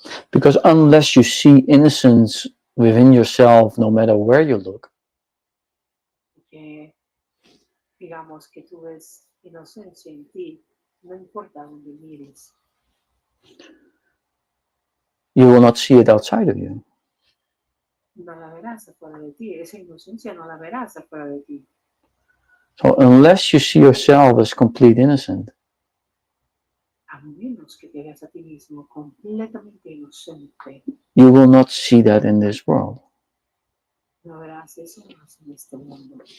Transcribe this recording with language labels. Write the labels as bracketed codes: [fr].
[en] Because unless you see innocence within yourself, no matter where you look, [es] Porque digamos que tú ves inocencia en ti, no importa dónde mires. [en] you will not see it outside of you. [es] No la verás afuera de ti. Esa inocencia no la verás afuera de ti. [en] So unless you see yourself as complete innocent, [es] A menos que te veas a ti mismo completamente inocente, [en] you will not see that in this world. [es] no verás eso más en este mundo.